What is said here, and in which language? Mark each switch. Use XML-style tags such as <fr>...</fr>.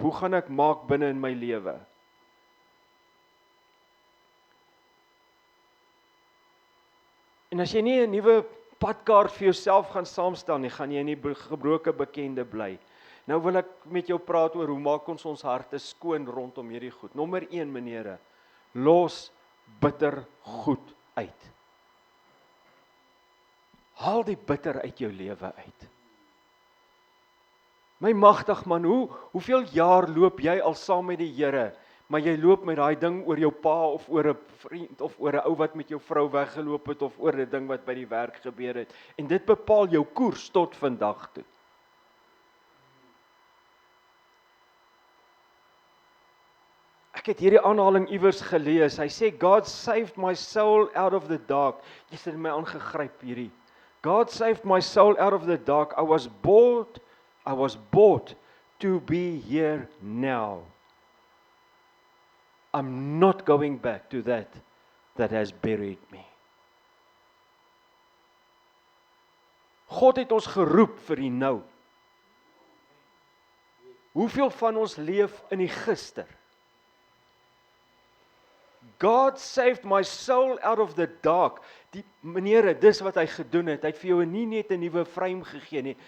<af>Hoe gaan ek maak binne in my lewe? En as jy nie 'n nuwe padkaart vir jouself gaan saamstel nie, gaan jy in die gebroke bekende bly. Nou wil ek met jou praat oor hoe maak ons harte skoon rondom hierdie goed. Nommer 1, meneere, los bitter goed uit. Haal die bitter uit jou lewe uit. My magtig man, hoeveel jaar loop jy al saam met die Here, maar jy loop met daai ding oor jou pa of oor 'n vriend of oor 'n ou wat met jou vrou weggeloop het of oor 'n ding wat by die werk gebeur het. En dit bepaal jou koers tot vandag toe. Ek het hierdie aanhaling iewers gelees. Hy sê,</af> <en>God saved my soul out of the dark.</en> <af>Jy het my aangegryp hierdie.</af> <en>God saved my soul out of the dark. I was bought to be here now. I'm not going back to that has buried me.</en> <af>God het ons geroep vir die nou. Hoeveel van ons leef in die gister?</af> <en>God saved my soul out of the dark.</en> <af>Meneere, dis wat hy gedoen het. Hy het vir jou nie net 'n nuwe frame gegee nie.</af>